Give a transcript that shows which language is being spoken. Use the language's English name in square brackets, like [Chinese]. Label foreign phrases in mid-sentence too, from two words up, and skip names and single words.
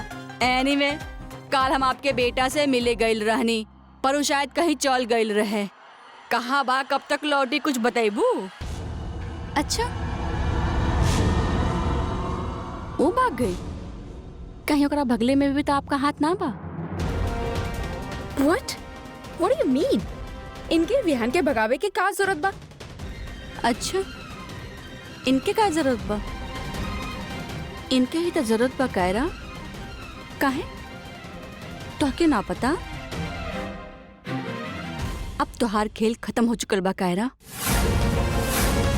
[Bhojpuri] एनीवे, काल हम आपके बेटा से मिले गईल रहनी, पर वो शायद कहीं चल गईल रहे। कहाँ बा, कब तक लौटी, कुछ बताइबू? अच्छा, वो भाग गई? कहीं ओकरा भगले में भी तो आपका हाथ ना बा? [English] What? What do you mean? [Bhojpuri] इनके विहान के भगावे के का जरूरत बा? अच्छा, इनके का जरूरत बा? इनके ही तो जरूरत बा कायरा। काहे? तो के ना पता? अब तोहार खेल खत्म हो चुकल बा कायरा।